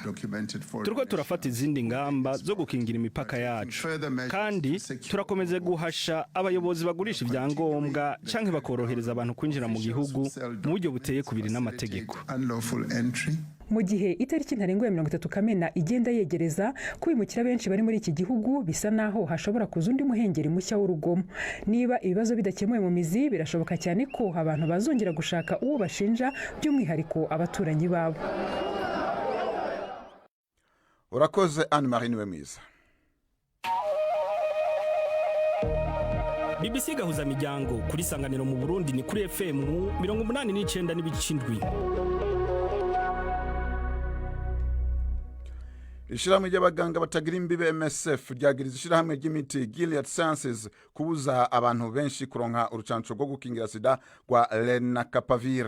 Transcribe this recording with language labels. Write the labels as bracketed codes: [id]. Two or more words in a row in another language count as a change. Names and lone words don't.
[rn] Turiko turafata izindi ngamba zo gukingira imipaka yacu, kandi turakomeze guhasha abayobozi bagurisha ibyangombwa canke bakorohereza abantu kwinjira mu gihugu mu buryo buteye kubiri n'amategeko. [rw] Mu gihe itariki ntarengwa ya 30 Kamena igenda yegereza, kubimukira benshi bari muri iki gihugu bisa naho hashobora kuza undi muhengeri mushya w'urugomo. Niba ibibazo bidakemuye mu mizi, birashoboka cyane ko abantu bazongera gushaka uwo bashinja, by'umwihariko abaturanyi babo. Urakoze Anne Marie Wemiza. [rn] BBC gahuza miryango kuri Sanganiro mu Burundi ni kuri FM 89.7. Ishirahamwe ry'abaganga batagira imbibe MSF ryagiriza ishirahamwe ry'imiti Gilead Sciences kubuza abantu benshi kuronka urucanco rwo gukingira sida rwa Lenacapavir.